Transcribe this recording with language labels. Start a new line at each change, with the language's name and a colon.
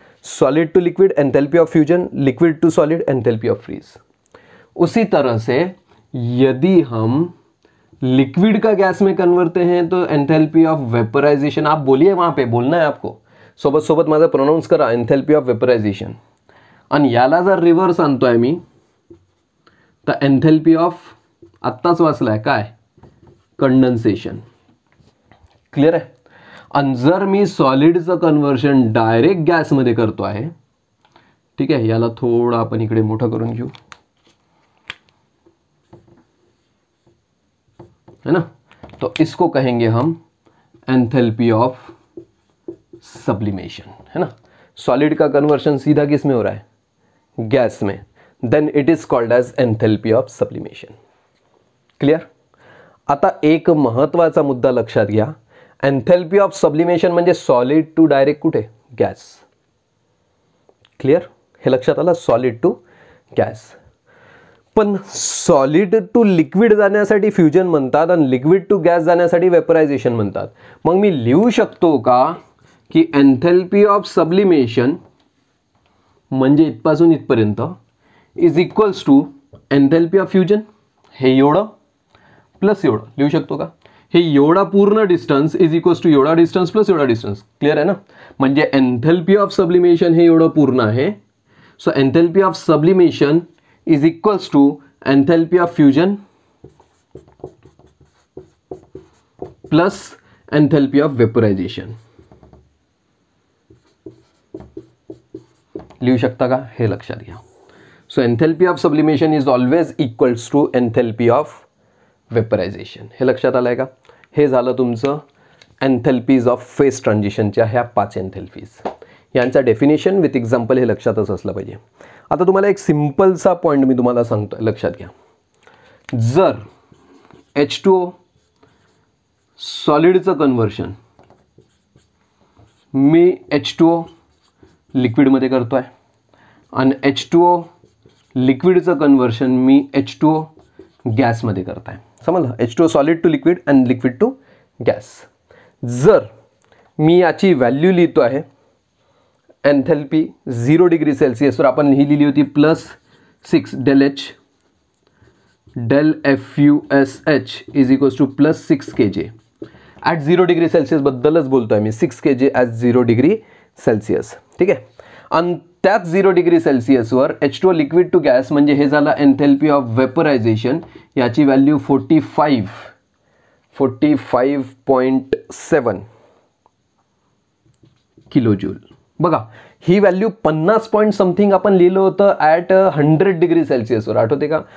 English: Solid to liquid enthalpy of fusion, liquid to solid enthalpy of freeze.
Hindi: उसी तरह से यदि हम लिक्विड का गैस में कन्वर्ट हैं तो एंथैल्पी ऑफ वेपराइजेशन, आप बोलिए, वहां पे बोलना है आपको,
Marathi: सोबत सोबत माझा प्रोनाउंस करा,
Hindi: एंथैल्पी ऑफ वेपराइजेशन।
Marathi: आणि याला जर रिव्हर्स आणतोय मी तर एंथैल्पी ऑफ, आत्ताच वाचलाय काय, कंडेंसेशन। क्लियर आहे? आणि जर मी सॉलिडचं कन्वर्शन डायरेक्ट गॅसमध्ये करतो आहे
Hindi: ठीक है,
Marathi: याला थोड़ा आपण इकडे मोठा करून घेऊ,
Hindi: है ना। तो इसको कहेंगे हम एंथैल्पी ऑफ सब्लिमेशन, है ना। सॉलिड का कन्वर्शन सीधा किस में हो रहा है, गैस में,
English: Then it is called as enthalpy of sublimation. Clear.
Marathi: आता एक महत्त्वाचा मुद्दा लक्षात घ्या, एंथैल्पी ऑफ सब्लिमेशन म्हणजे सॉलिड टू डायरेक्ट कुठे, गॅस। क्लियर, हे लक्षात आलं, सॉलिड टू गॅस। पण सॉलिड टू लिक्विड जाण्यासाठी फ्युजन म्हणतात आणि लिक्विड टू गॅस जाण्यासाठी वेपरायझेशन म्हणतात। मग मी लिहू शकतो का की एंथैल्पी ऑफ सब्लिमेशन म्हणजे इथपासून इथपर्यंत
English: is equals to enthalpy of fusion,
Marathi: हे एवढं प्लस एवढं लिहू शकतो का, हे एवढा पूर्ण डिस्टन्स इज इक्वल्स टू एवढा डिस्टन्स प्लस एवढा डिस्टन्स। क्लियर आहे ना, म्हणजे एंथैल्पी ऑफ सब्लिमेशन हे एवढं पूर्ण आहे।
English: So enthalpy of sublimation is equals to enthalpy of fusion plus enthalpy of vaporisation.
Marathi: लिहू शकता का, हे लक्षात घ्या।
English: So enthalpy of sublimation is always equals to enthalpy of vaporisation.
Marathi: हे लक्षात आलंय का। हे झालं तुमचं एंथैल्पीज ऑफ फेज ट्रान्झिशनच्या ह्या 5 एंथैल्पीज, यांचा डेफिनेशन
English: with example
Marathi: हे लक्षातच असलं पाहिजे। आता तुम्हाला एक सिंपलसा पॉईंट मी तुम्हाला सांगतोय, लक्षात घ्या। जर H2O सॉलिडचं कन्वर्शन मी H2O लिक्विडमध्ये करतोय आणि H2O लिक्विडचं कन्वर्शन मी H2O गॅसमध्ये करताय, समजलं।
English: H2O solid to liquid and liquid to gas.
Marathi: जर मी याची व्हॅल्यू लिहितो आहे एंथैल्पी 0 डिग्री सेल्सियसवर आपण ही लिहिली होती +6 del H del FUSH
English: is equals to +6 kJ at 0 degree Celsius
Marathi: बद्दलच बोलतोय मी, 6 kJ ॲट 0 डिग्री सेल्सियस, ठीक आहे। आणि त्याच 0 degree सेल्सियसवर H2O liquid to gas म्हणजे हे झालं एंथैल्पी ऑफ वेपरायझेशन, याची व्हॅल्यू 45.7 किलो जूल। बघा ही व्हॅल्यू 50 पॉइंट समथिंग आपण लिहिलं होतं ॲट 100 डिग्री सेल्सियसवर, आठवते का।